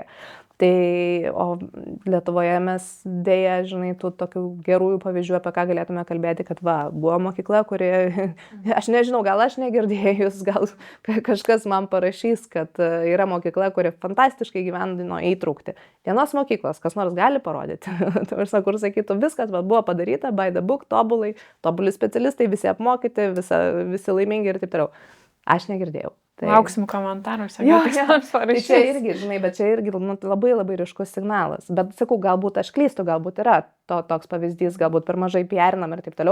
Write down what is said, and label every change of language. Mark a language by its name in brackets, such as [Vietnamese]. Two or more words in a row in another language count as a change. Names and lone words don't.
[Lithuanian] Tai, o Lietuvoje mes dėja, tų tokių gerųjų pavyzdžių, apie ką galėtume kalbėti, kad buvo mokykla, kuri, aš nežinau, gal aš negirdėjus, gal kažkas man parašys, kad yra mokykla, kuri fantastiškai gyvendino įtraukti. Vienos mokyklos, kas nors gali parodyti, kur sakytų, viskas buvo padaryta, [English] by the book, [Lithuanian] tobuli specialistai, visi apmokyti, visi laimingi ir taip toliau. Aš negirdėjau. Lauksim komentaruose. Tai čia irgi, bet čia irgi labai labai ryškus signalas. Bet sakau, galbūt aš klystu, galbūt yra toks pavyzdys, galbūt per mažai PR-inam ir taip toliau.